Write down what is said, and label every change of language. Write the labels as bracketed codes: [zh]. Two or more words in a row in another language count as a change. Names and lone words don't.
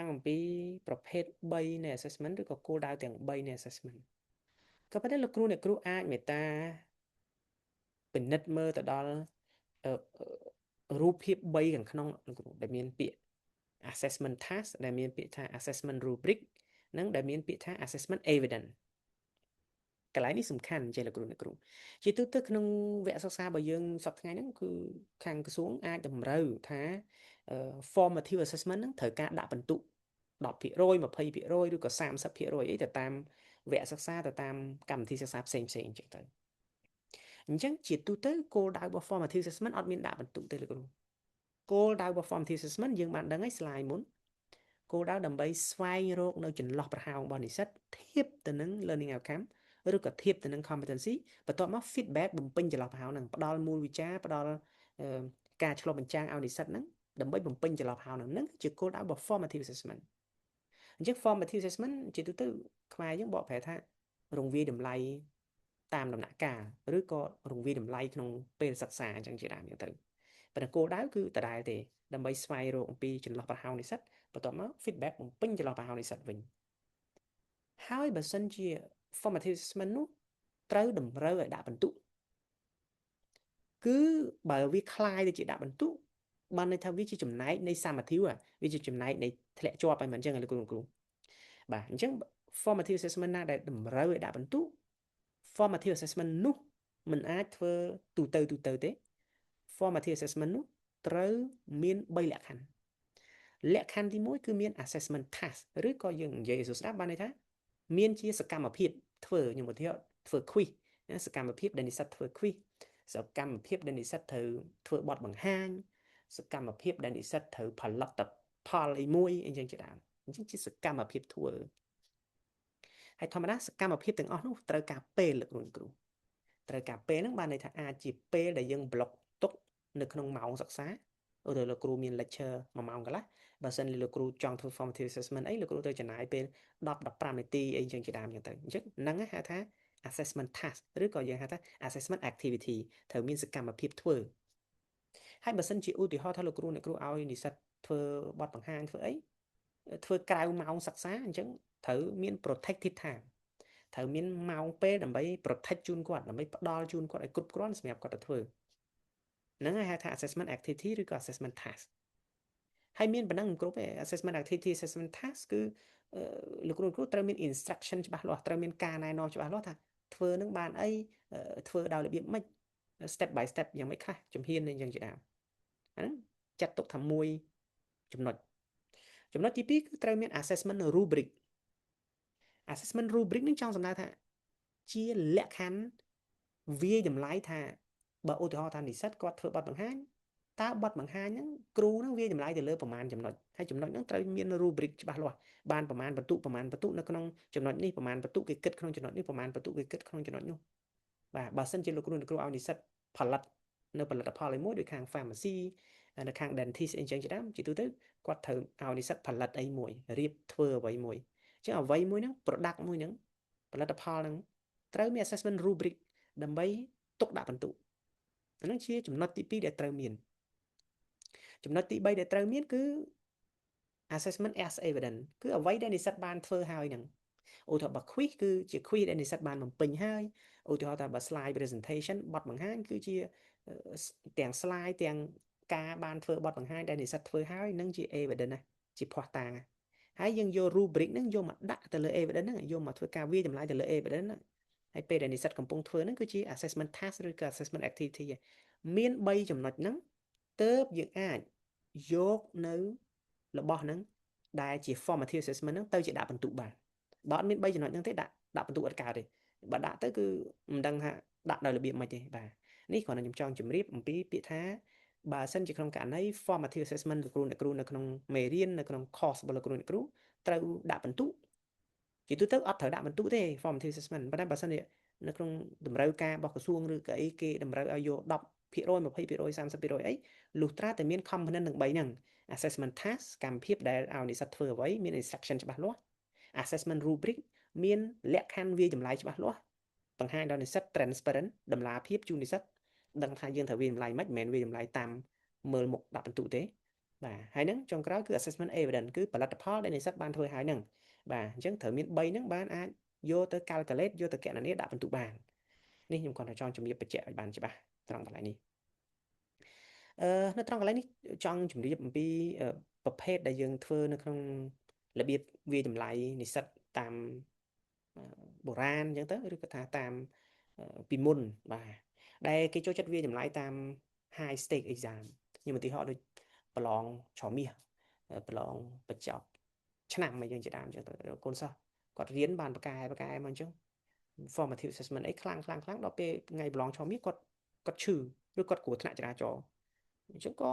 [km] អំពីប្រភេទ3នៃ assessment ឬក៏គោលដៅទាំង3នៃ assessment ក៏ប៉ុន្តែលោកគ្រូអ្នកគ្រូអាចមេត្តាពិនិត្យមើលទៅដល់រូបភាព3ខាងក្នុងលោកគ្រូដែលមានពាក្យ [en] assessment task [km] ដែលមានពាក្យថា [en] assessment rubric [km] និងដែលមានពាក្យថា [en] assessment evidence [km] កន្លែងនេះសំខាន់ចេះលោកគ្រូអ្នកគ្រូជាទូទៅក្នុងវគ្គសិក្សារបស់យើងសប្តាហ៍ថ្ងៃហ្នឹងគឺខាងក្រសួងអាចតម្រូវថា [en] formative assessment [km] ហ្នឹងត្រូវការដាក់ពិន្ទុ10% 20% ឬក៏30%អីទៅតាមវគ្គសិក្សាទៅតាមកម្មវិធីសិក្សាផ្សេងៗអញ្ចឹងទៅអញ្ចឹងជា ទូទៅគោលដៅរបស់ [en] formative assessment [km] អត់មានដាក់ពិន្ទុទេលោកគ្រូគោលដៅរបស់ [en] formative assessment [km] យើងបានដឹងហើយ slide មុនគោលដៅដើម្បីស្វែងរកនៅចន្លោះប្រហោងរបស់និស្សិតធៀបទៅនឹង [en] learning outcome [km] ឬក៏ធៀបទៅនឹង competency បន្ទាប់មក feedback បំពេញចន្លោះប្រហោងហ្នឹងផ្ដល់មូលវិចារផ្ដល់ការឆ្លុះបញ្ចាំងឲ្យនិស្សិតហ្នឹងដើម្បីបំពេញចន្លោះប្រហោងហ្នឹងជាគោលដៅរបស់ [en] formative assessment [km] អញ្ចឹង [en] formative assessment [km] ជាទូទៅខ្មែរយើងបកប្រែថារង្វាយតម្លៃតាមដំណាក់ កាលឬក៏រង្វាយតម្លៃក្នុងពេលសិក្សាអញ្ចឹងជាដើមអញ្ចឹងទៅប៉ុន្តែគោលដៅគឺដដែលទេដើម្បី ស្វែងរកអំពីចន្លោះប្រហោងនិស្សិតបន្ទាប់មក feedback បំពេញចន្លោះប្រហោងនិស្សិតវិញហើយបើសិនជា [en] formative assessment [km] នោះត្រូវតម្រូវឲ្យដាក់ពិន្ទុគឺបើវាคล้ายទៅជាដាក់ពិន្ទុបានន័យថាវាជាចំណែកនៃ summative វាជាចំណែកនៃធ្លាក់ជាប់ហើយមិនអញ្ចឹងលោកគ្រូបាទអញ្ចឹង [en] formative assessment [km] ណាដែលតម្រូវឲ្យដាក់ពិន្ទុ [en] formative assessment [km] នោះ មិនអាចធ្វើទូទៅទេ [en] formative assessment [km] នោះត្រូវមាន3លក្ខខណ្ឌលក្ខខណ្ឌទី1គឺមាន [en] assessment task [km] ឬក៏យើងនិយាយឲ្យស្ដាប់បានន័យថាមានជាសកម្មភាពធ្វើខ្ញុំឧទាហរណ៍ធ្វើ quiz សកម្មភាពដែលនិស្សិតធ្វើ quiz សកម្មភាពដែលនិស្សិតត្រូវធ្វើបទបង្ហាញសកម្មភាពដែលនិស្សិត ត្រូវផលិតផលអីមួយអញ្ចឹងជាដើមអញ្ចឹងជាសកម្មភាពធ្វើហើយធម្មតាសកម្មភាពទាំងអស់នោះត្រូវការពេលលោកគ្រូត្រូវការពេលហ្នឹងបានន័យថាអាចជាពេលដែលយើងប្លុកទុកនៅក្នុងម៉ោងសិក្សាឧទាហរណ៍លោកគ្រូមាន lecture 1ម៉ោងកន្លះបើសិនលោកគ្រូចង់ធ្វើ [en] formative assessment [km] អីលោកគ្រូត្រូវចំណាយពេល10-15នាទីអីចឹងជាដើមចឹងទៅអញ្ចឹងហ្នឹងហៅថា [en] assessment task [km] ឬក៏យើងហៅថា [en] assessment activity [km] ត្រូវមានស កម្មភាពធ្វើហើយបើសិនជាឧទាហរណ៍ថាលោកគ្រូអ្នកគ្រូឲ្យនិស្សិតធ្វើបទបង្ហាញធ្វើអីធ្វើក្រៅម៉ោងសិក្សាអញ្ចឹងត្រូវមាន protected time ត្រូវមានម៉ោងពេលដើម្បី protect ជូនគាត់ដើម្បីផ្ដល់ជូនគាត់ឲ្យគ្រប់គ្រាន់សម្រាប់គាត់ទៅធ្វើហ្នឹងហើយហៅថា [en] assessment activity [km] ឬក៏ [en] assessment task [km] ហើយមានប៉ុណ្ណឹងមិនគ្រប់ទេ [en] assessment activity assessment task [km] គឺលោកគ្រូត្រូវមាន instruction ច្បាស់លាស់ត្រូវមានការណែនាំច្បាស់លាស់ថាធ្វើនឹងបានអីធ្វើដោយរបៀបម៉េច [en] step by step [km] យ៉ាងម៉េចខ្លះជំហាននេះយ៉ាងជាដើមអាហ្នឹងចាត់ទុកថាមួយចំណុចទី2គឺត្រូវមាន [en] assessment rubric assessment rubric [km] នឹងចង់សំដៅថាជាលក្ខខណ្ឌវាយតម្លៃថាបើឧទាហរណ៍ថានិស្សិតគាត់ធ្វើបទបង្ហាញតើបទបង្ហាញហ្នឹងគ្រូហ្នឹងវាយតម្លៃទៅលើប្រមាណ ចំណុចហើយចំណុចហ្នឹងត្រូវមាន rubric ច្បាស់លាស់បានប្រមាណបន្ទុកនៅក្នុងចំណុចនេះប្រមាណបន្ទុកគេគិតក្នុងចំណុចនេះប្រមាណ បន្ទុកគេគិតក្នុងចំណុចនោះបាទបើសិនជាលោកគ្រូឲ្យនិស្សិតផលិតនៅផលិតផលអីមួយដូចខាង pharmacy នៅខាង dentist អីចឹងជាដើមជាទូទៅគាត់ត្រូវឲ្យនិស្សិតផលិតអីមួយរៀបធ្វើអ្វីមួយអញ្ចឹងអ្វីមួយហ្នឹង product មួយហ្នឹងផលិតផលហ្នឹងត្រូវមាន [en] assessment rubric [km] ដើម្បីទុកដាក់ពិន្ទុអាហ្នឹងជាចំណុចទី2ដែលត្រូវមានចំណុចទី3ដែលត្រូវមានគឺ [en] assessment as evidence [km] គឺអ្វីដែលនិស្សិតបានធ្វើហើយហ្នឹងឧទាហរណ៍បើ quiz គឺជា quiz ដែលនិស្សិតបានបំពេញហើយឧទាហរណ៍ថាបើ [en] slide presentation [km] បទបង្ហាញគឺជាទាំង slide ទាំងការបានធ្វើបទបង្ហាញដែលនិស្សិតធ្វើហើយនឹង ជា evidence ណាជាភស្តុតាងហើយយើងយក rubric ហ្នឹងយកមកដាក់ទៅលើ evidence ហ្នឹងយកមកធ្វើការវាយតម្លៃទៅលើ evidence ហ្នឹងហើយពេលដែលនិស្សិតកំពុងធ្វើហ្នឹងគឺជា [en] assessment task [km] ឬក៏ [en] assessment activity [km] មាន3ចំណុចហ្នឹងទើបយើងអាចយកនៅរបស់ហ្នឹងដែលជា [en] formative assessment [km] ហ្នឹងទៅជាដាក់ពិ ន្ទុបានបើអត់មាន3ចំណុចហ្នឹងទេដាក់ពិន្ទុអត់កើតទេបើដាក់ទៅគឺមិនដឹងថាដាក់ដោយរបៀបម៉េចទេបាទនេះគ្រាន់តែខ្ញុំចង់ជម្រាបអំពីពាក្យថាបើសិនជាក្នុងករណី [en] formative assessment [km] លោកគ្រូអ្នកគ្រូនៅក្នុងមេរៀននៅក្នុង course របស់លោកគ្រូអ្នកគ្រូត្រូវដាក់ពិន្ទុជាទូទៅអត់ត្រូវដាក់ពិន្ទុទេ [en] formative assessment [km] ប៉ុន្តែបើសិនជានៅក្នុងតម្រូវការរបស់ក្រសួងឬក៏អីគេតម្រូវឲ្យយក10% 20% 30% អីលុះត្រាតែមាន component ទាំង3ហ្នឹង [en] assessment task [km] កម្មភាពដែលឲ្យនិស្សិតធ្វើអ្វីមាន instruction ច្បាស់លាស់ [en] assessment rubric [km] មានលក្ខខណ្ឌវាយតម្លៃច្បាស់លាស់បង្ហាញដល់និស្សិត transparent តម្លាភាពជូននិស្សិតដឹងថាយើងត្រូវវាយតម្លៃមិនមែនវាយតម្លៃតាមមើលមុខដាក់ពិន្ទុទេ បាទហើយហ្នឹងចុងក្រោយគឺ [en] assessment evidence [km] គឺផលិតផលដែលនិស្សិតបានធ្វើហើយហ្នឹងបាទអញ្ចឹងត្រូវមាន3ហ្នឹងបានអាចយកទៅ calculate យកទៅគណនាដាក់ពិន្ទុបាននេះខ្ញុំគាត់តែចង់ជំរាបបញ្ជាក់ឲ្យបានច្បាស់ត្រង់កន្លែងនេះ នៅត្រង់កន្លែងនេះចង់ជម្រាបអំពីប្រភេទដែលយើងធ្វើនៅក្នុងរបៀបវាយតម្លៃនិស្សិតតាមបុរាណអញ្ចឹងទៅឬក៏ថាតាមពីមុនបាទដែលគេចូលចិត្តវាយតម្លៃតាម [en] high stake exam [km] ខ្ញុំឧទាហរណ៍ដូចប្រឡងច្រ មាសប្រឡងបញ្ចប់ឆ្នាំអីយ៉ាងជាដើមអញ្ចឹងទៅកូនសិស្សគាត់រៀនបានប្រកែមកអញ្ចឹង [en] formative assessment [km] អីខ្លាំងដល់ពេលថ្ងៃប្រឡងច្រមាសគាត់ឈឺឬគាត់គ្រោះថ្នាក់ចរាចរណ៍អញ្ចឹងក៏